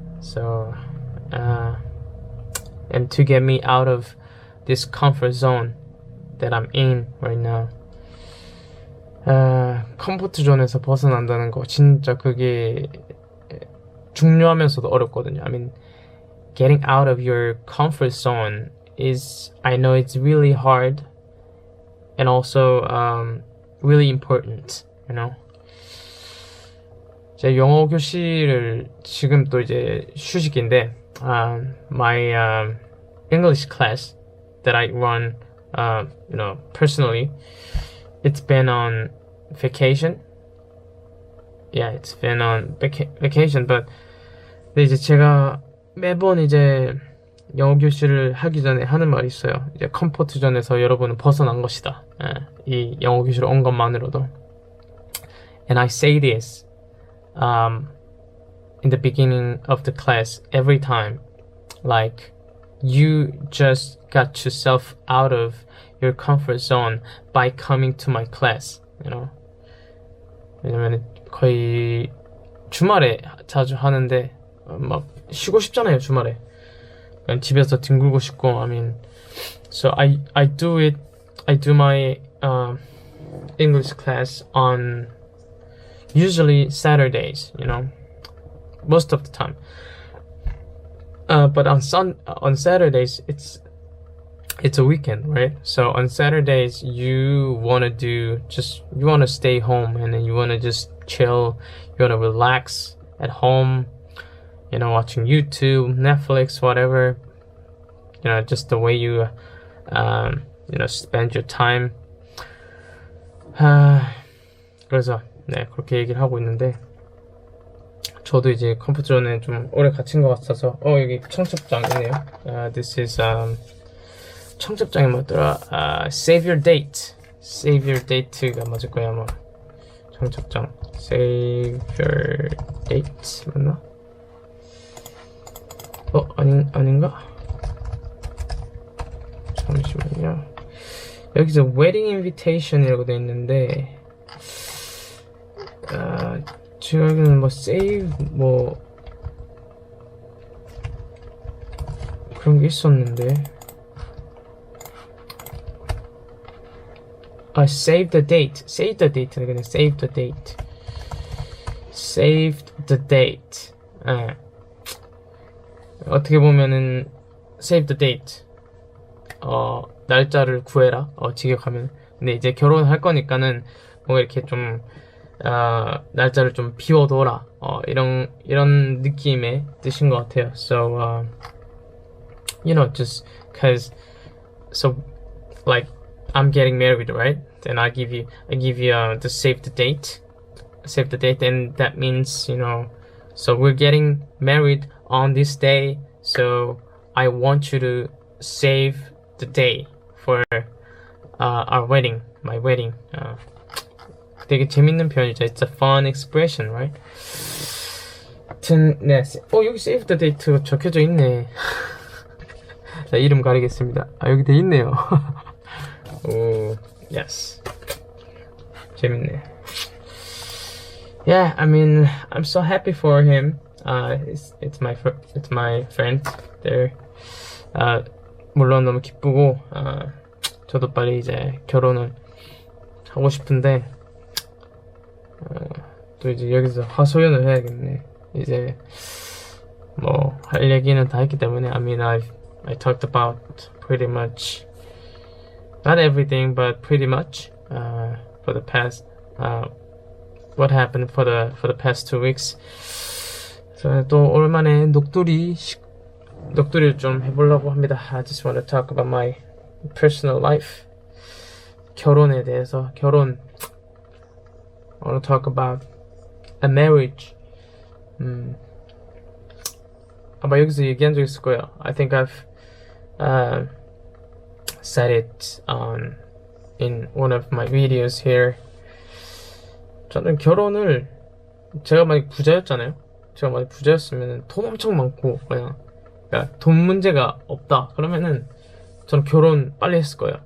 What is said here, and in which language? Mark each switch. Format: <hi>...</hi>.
<en>So, and to get me out of this comfort zone that I'm in right now.</en> <ko>컴포트 존에서 벗어난다는 거, 진짜 그게 중요하면서도 어렵거든요.</ko> <en>I mean, getting out of your comfort zone is, I know it's really hard and also really important, you know.</en> <ko>제 영어 교실을 지금 또 이제 휴식인데</ko> <en>my English class that I run you know, personally, it's been on vacation. Yeah, it's been on vacation, but</en> <ko>근데 이제 제가 매번 이제 영어 교실을 하기 전에 하는 말이 있어요. 이제 컴포트 존에서 여러분은 벗어난 것이다. 이 영어 교실을 온 것만으로도.</ko> <en>And I say this in the beginning of the class every time, like you just got yourself out of your comfort zone by coming to my class, you know.</en> <ko>왜냐면 거의 주말에 자주 하는데 막 쉬고 싶잖아요, 주말에. 그냥 집에서 뒹굴고 싶고.</ko> <en>I mean, so I do my English class on usually Saturdays, you know, most of the time. But on Saturdays it's a weekend, right? So on Saturdays you wanna stay home and then you wanna just chill, you wanna relax at home, you know, watching YouTube, Netflix, whatever, you know, just the way you you know, spend your time.</en> <ko>그래서 네, 그렇게 얘기를 하고 있는데, 저도 이제 컴퓨터존에 좀 오래 갇힌 것 같아서. 여기 청첩장이네요.</ko> <en>This is</en> <ko>청첩장이 뭐더라?</ko> <en>Save your date. Save your date</en> <ko>가 맞을 거야 아마. 청첩장 Save your date 맞나? 아닌가? 잠시만요. 여기서 wedding invitation이라고 돼 있는데, 제가 알기로는 뭐 save 뭐 그런 게 있었는데,</ko> <en>save the date. Save the date. 그냥 save the date. Saved the date.</en> <ko>어떻게 보면은</ko> <en>save the date.</en> <ko>날짜를 구해라. 직역하면. 근데 이제 결혼할 거니까는 뭔가 이렇게 좀 날짜를 좀 비워둬라. 이런 느낌의 뜻인 것 같아요.</ko> <en>So you know, just cause so like I'm getting married, right? Then I give you the save the date, and that means, you know, so we're getting married on this day, so I want you to save the day for our wedding, my wedding.</en> <ko>되게 재밌는 표현이죠.</ko> <en>It's a fun expression, right?</en> <ko>네, 여기</ko> <en>save the date</en> <ko>적혀져 있네. 자, 이름 가리겠습니다. 여기 돼 있네요. 오, yes. 재밌네.</ko> <en>Yeah, I mean, I'm so happy for him. It's my friend there.</en> <ko>물론 너무 기쁘고, 저도 빨리 이제 결혼을 하고 싶은데, 또 이제 여기서 하소연을 해야겠네. 이제 뭐 할 얘기는 다 했기 때문에.</ko> <en>I mean, I talked about pretty much, not everything, but pretty much for the past what happened for the past 2 weeks.</en> <ko>그래서 또 오랜만에 녹두리를 좀 해보려고 합니다.</ko> <en>I just want to talk about my personal life.</en> <ko>결혼에 대해서.</ko> <en>I want to talk about a marriage.</en> <ko>아마 여기서 얘기한 적 있을 거예요.</ko> <en>I think I've said it in one of my videos here.</en> <ko>저는 결혼을, 제가 만약 부자였잖아요. 제가 만약 부자였으면 돈 엄청 많고 그러니까 돈 문제가 없다 그러면은 저는 결혼 빨리 했을 거예요.</ko>